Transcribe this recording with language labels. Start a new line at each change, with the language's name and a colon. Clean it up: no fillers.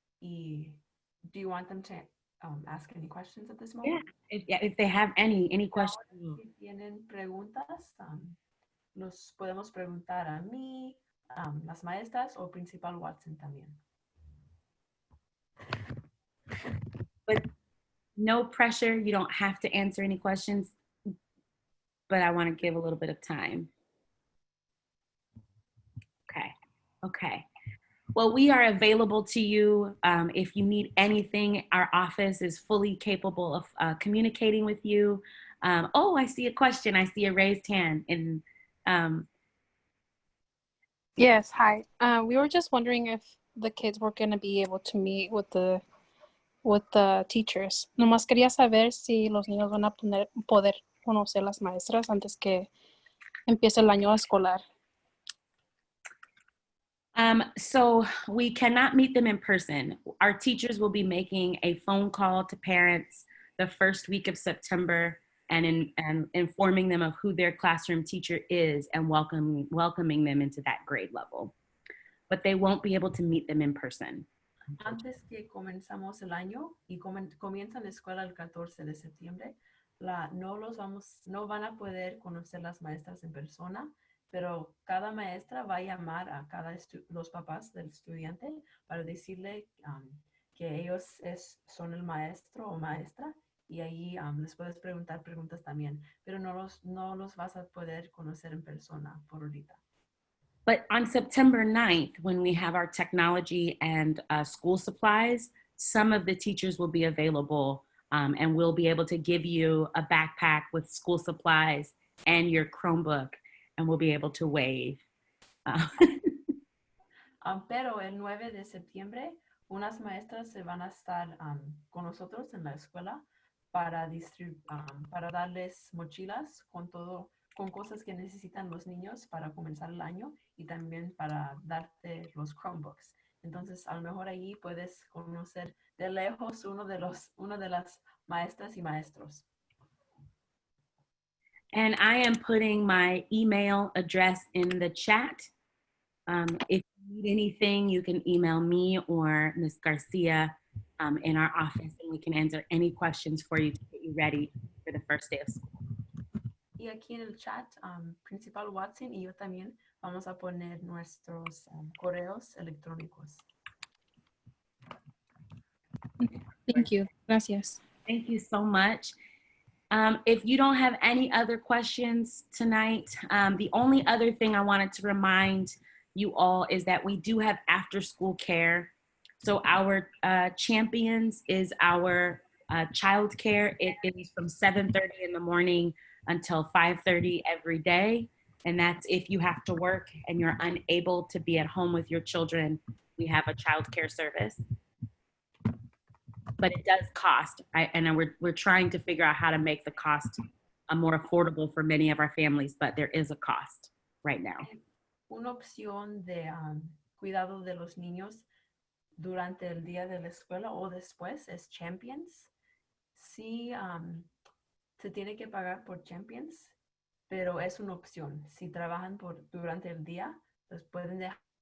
English: Y do you want them to ask any questions at this moment? Yeah, if they have any questions.
Spanish: Si tienen preguntas, los podemos preguntar a mí, las maestras o Principal Watson también.
English: But no pressure, you don't have to answer any questions, but I want to give a little bit of time. Okay. Well, we are available to you. If you need anything, our office is fully capable of communicating with you. Oh, I see a question. I see a raised hand. And Yes, hi. We were just wondering if the kids were going to be able to meet with the teachers.
Spanish: Nomás quería saber si los niños van a poder conocer las maestras antes que empiece el año escolar.
English: So we cannot meet them in person. Our teachers will be making a phone call to parents the first week of September and informing them of who their classroom teacher is and welcoming them into that grade level. But they won't be able to meet them in person.
Spanish: Antes que comenzamos el año y comienza la escuela el 14 de septiembre, no van a poder conocer las maestras en persona, pero cada maestra va a llamar a los papás del estudiante para decirle que ellos son el maestro o maestra y ahí les puedes preguntar preguntas también, pero no los vas a poder conocer en persona por ahorita.
English: But on September 9th, when we have our technology and school supplies, some of the teachers will be available and we'll be able to give you a backpack with school supplies and your Chromebook, and we'll be able to waive.
Spanish: Pero el 9 de septiembre, unas maestras se van a estar con nosotros en la escuela para darles mochilas con cosas que necesitan los niños para comenzar el año y también para darte los Chromebooks. Entonces, a lo mejor allí puedes conocer de lejos una de las maestras y maestros.
English: And I am putting my email address in the chat. If you need anything, you can email me or Ms. Garcia in our office, and we can answer any questions for you to get you ready for the first day of school.
Spanish: Y aquí en el chat, Principal Watson y yo también vamos a poner nuestros correos electrónicos.
English: Thank you.
Spanish: Gracias.
English: Thank you so much. If you don't have any other questions tonight, the only other thing I wanted to remind you all is that we do have after school care. So our champions is our childcare. It is from 7:30 in the morning until 5:30 every day. And that's if you have to work and you're unable to be at home with your children, we have a childcare service. But it does cost. We're trying to figure out how to make the cost more affordable for many of our families, but there is a cost right now.
Spanish: Una opción de cuidado de los niños durante el día de la escuela o después es Champions. Sí, se tiene que pagar por Champions, pero es una opción. Si trabajan durante el día, pues pueden dejar.